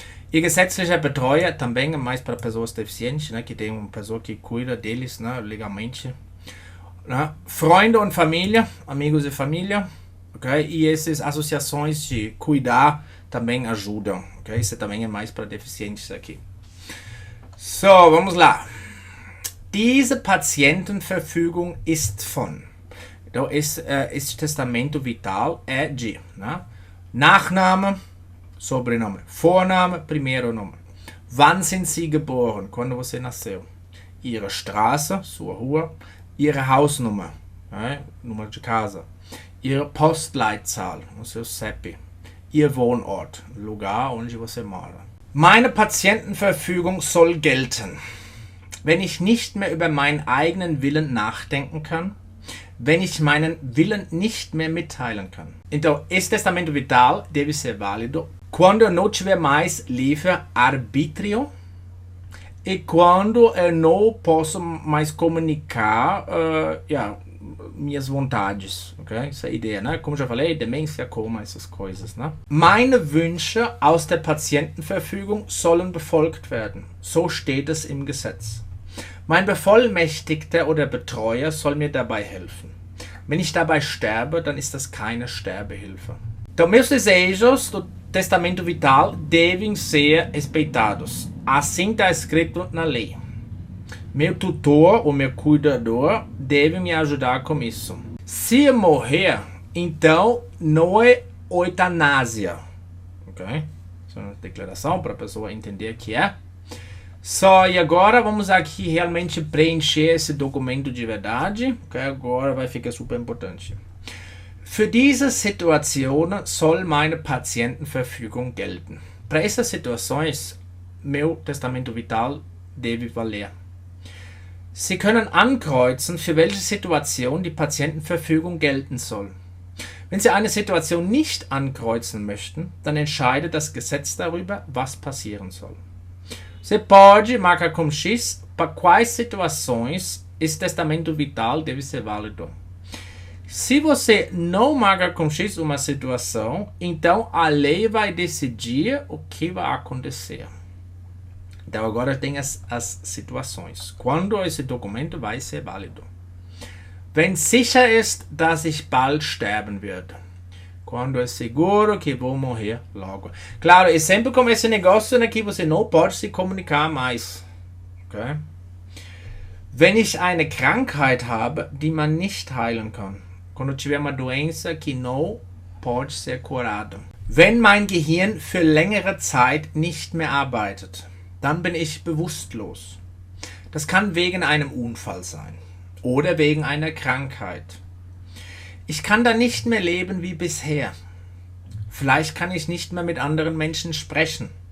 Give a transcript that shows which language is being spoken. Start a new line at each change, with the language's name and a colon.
German: Ihr gesetzlicher Betreuer
Portuguese: também é mais para pessoas deficientes, né? Que tem uma pessoa que cuida deles, né? Legalmente. Né?
German: Freunde und
Portuguese: família, amigos e família. Okay? E essas associações de cuidar também ajudam. Okay? Isso também é mais para deficientes aqui. So, vamos lá.
German: Diese Patientenverfügung ist von.
Portuguese: Então, esse testamento vital é de, né? Nachname, sobrenome. Vorname, primeiro nome.
German: Wann sind Sie geboren?
Portuguese: Quando você nasceu.
German: Ihre Straße,
Portuguese: sua rua.
German: Ihre Hausnummer,
Portuguese: né? Número de casa.
German: Ihre Postleitzahl,
Portuguese: o seu CEP.
German: Ihr Wohnort,
Portuguese: lugar onde você mora.
German: Meine Patientenverfügung soll gelten, wenn ich nicht mehr über meinen eigenen Willen nachdenken kann, wenn ich meinen Willen nicht mehr mitteilen kann.
Portuguese: Então, esse testamento vital deve ser válido quando eu não tiver mais livre arbítrio e quando eu não posso mais comunicar minhas vontades, okay? Essa é a ideia, né? Como já falei, Demência, Koma, essas coisas, né?
German: Meine Wünsche aus der Patientenverfügung sollen befolgt werden. So steht es im Gesetz. Mein Bevollmächtigter oder Betreuer soll mir dabei helfen. Wenn ich dabei sterbe, dann ist das keine Sterbehilfe.
Portuguese: Então, meus desejos do testamento vital devem ser respeitados. Assim está escrito na lei. Meu tutor ou meu cuidador deve me ajudar com isso. Se eu morrer, então não é eutanásia. Ok? Isso é uma declaração para a pessoa entender o que é. E agora vamos aqui realmente preencher esse documento de verdade. Okay? Agora vai ficar super importante.
German: Für diese Situation soll meine Patientenverfügung gelten.
Portuguese: Para essas situações, meu testamento vital deve valer.
German: Sie können ankreuzen, für welche Situation die Patientenverfügung gelten soll. Wenn Sie eine Situation nicht ankreuzen möchten, dann entscheidet das Gesetz darüber, was passieren soll.
Portuguese: Você pode marcar com X para quais situações esse testamento vital deve ser válido. Se você não marca com X uma situação, então a lei vai decidir o que vai acontecer. Então agora tem as situações. Quando esse documento vai ser válido?
German: Wenn sicher ist, dass ich bald sterben werde.
Portuguese: Quando é seguro que vou morrer logo. Claro, é sempre como esse negócio, né, que você não pode se comunicar mais. Okay?
German: Wenn ich eine Krankheit habe, die man nicht heilen kann.
Portuguese: Quando eu tiver uma doença que não pode ser curada.
German: Wenn mein Gehirn für längere Zeit nicht mehr arbeitet. Dann bin ich bewusstlos. Das kann wegen einem Unfall sein oder wegen einer Krankheit. Ich kann dann nicht mehr leben wie bisher. Vielleicht kann ich nicht mehr mit anderen Menschen sprechen.